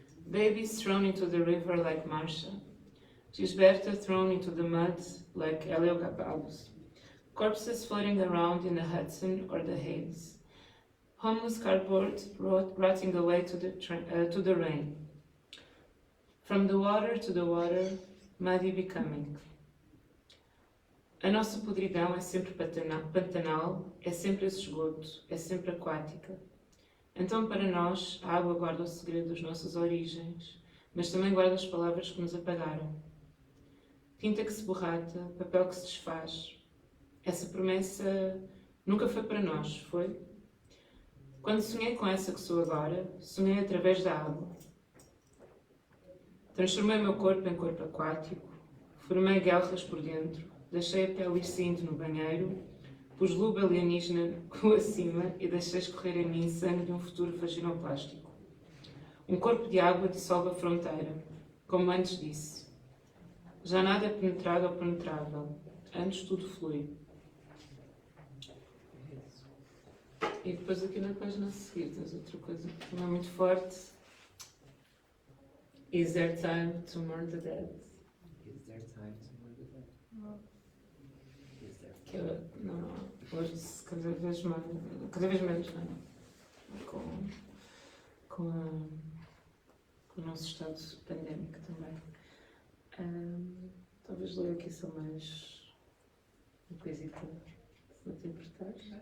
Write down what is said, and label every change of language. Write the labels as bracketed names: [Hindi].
[English] Babies thrown into the river like Marcia, Gisberta thrown into the mud like Heliogabalus, corpses floating around in the Hudson or the Haze, homeless cardboard rotting away to the rain. From the water to the water, muddy becoming. [Portuguese] A nossa podridão é sempre pantanal, é sempre esse esgoto, é sempre aquática. Então, para nós, a água guarda o segredo das nossas origens, mas também guarda as palavras que nos apagaram. Tinta que se borrata, papel que se desfaz. Essa promessa nunca foi para nós, foi? Quando sonhei com essa que sou agora, sonhei através da água. Transformei o meu corpo em corpo aquático, formei guelras por dentro, deixei a pele ir saindo no banheiro, pus lube alienígena com acima e deixei escorrer em mim sangue de um futuro vaginoplástico. Um corpo de água dissolve a fronteira, como antes disse. Já nada é penetrado ou penetrável, antes tudo flui. E depois aqui na página a seguir tens outra coisa que também é muito forte. [English] Is there time to mourn the dead? Is there time to mourn the dead? Is there [Portuguese] Que hoje cada vez menos, não é? Com o nosso estado pandémico também. Talvez leia aqui só mais uma coisita, se não te importares.